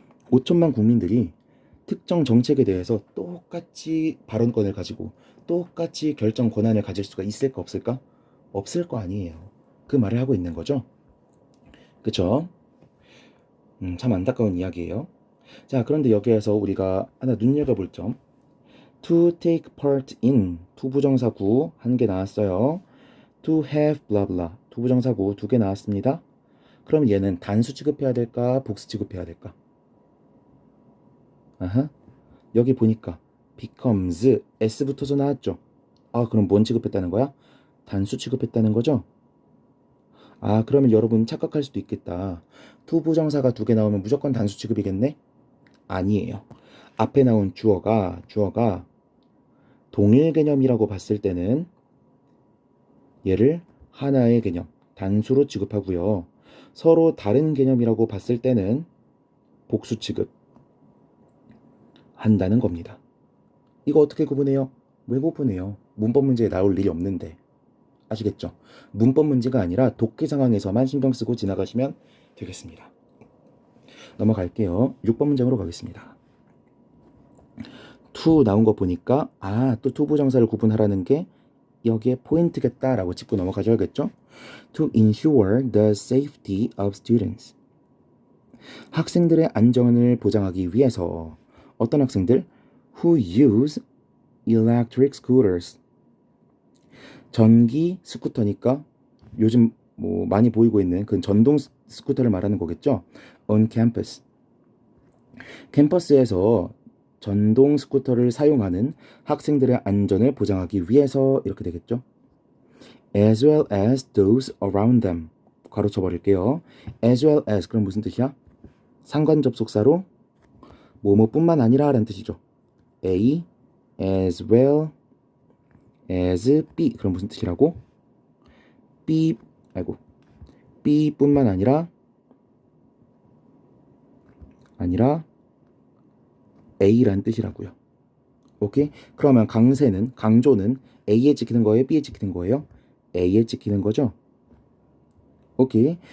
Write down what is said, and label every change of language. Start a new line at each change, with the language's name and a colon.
Korean: 5천만 국민들이 특정 정책에 대해서 똑같이 발언권을 가지고 똑같이 결정 권한을 가질 수가 있을까 없을까? 없을 거 아니에요. 그 말을 하고 있는 거죠. 그쵸? 참 안타까운 이야기예요. 자, 그런데 여기에서 우리가 하나 눈여겨볼 점.
English: To take part in
Korean: 투부정사구 한 개 나왔어요.
English: To have blah blah
Korean: 투부정사구 2개 나왔습니다. 그럼 얘는 단수 취급해야 될까? 복수 취급해야 될까? 아하. 여기 보니까 becomes s 붙어서 나왔죠. 아, 그럼 뭔 취급했다는 거야? 단수 취급했다는 거죠? 아, 그러면 여러분 착각할 수도 있겠다. 투부정사가 2개 나오면 무조건 단수 취급이겠네? 아니에요. 앞에 나온 주어가 동일 개념이라고 봤을 때는 얘를 하나의 개념, 단수로 취급하고요. 서로 다른 개념이라고 봤을 때는 복수 취급 한다는 겁니다. 이거 어떻게 구분해요? 왜 구분해요? 문법 문제에 나올 일이 없는데. 아시겠죠? 문법 문제가 아니라 독해 상황에서만 신경 쓰고 지나가시면 되겠습니다. 넘어갈게요. 6번 문장으로 가겠습니다. to 나온 거 보니까 또 투부정사를 구분하라는 게 여기에 포인트겠다라고 짚고 넘어가셔야겠죠?
English: To ensure the safety of students.
Korean: 학생들의 안전을 보장하기 위해서 어떤 학생들?
English: Who use electric scooters.
Korean: 전기 스쿠터니까 요즘 뭐 많이 보이고 있는 그 전동 스쿠터를 말하는 거겠죠?
English: On campus.
Korean: 캠퍼스에서 전동 스쿠터를 사용하는 학생들의 안전을 보장하기 위해서 이렇게 되겠죠?
English: As well as those around them.
Korean: 가로쳐 버릴게요.
English: As well as
Korean: 그럼 무슨 뜻이야? 상관 접속사로 뭐뭐뿐만 아니라 라는 뜻이죠.
English: A as well as B
Korean: 그럼 무슨 뜻이라고? B뿐만 아니라 A라는 뜻이라고요. 오케이? 그러면 강조는 A에 찍히는 거예요? B에 찍히는 거예요? A에 찍히는 거죠? 오케이.